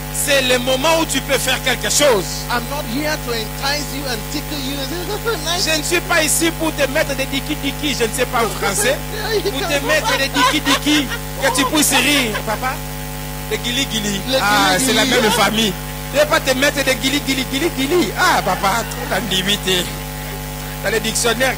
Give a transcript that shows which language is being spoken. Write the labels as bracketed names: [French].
[French] C'est le moment où tu peux faire quelque chose. [English] I'm not here to entice you and tickle you and say, "That's so nice." [French] Je ne suis pas ici pour te mettre des diki-diki, je ne sais pas en français. Pour te mettre des diki-diki, que tu puisses rire. Papa, des guili-guili. Les Ah, guili-guili. c'est la même famille. Ne vais pas te mettre des guili-guili. Ah, papa, trop limité. Dans le dictionnaire,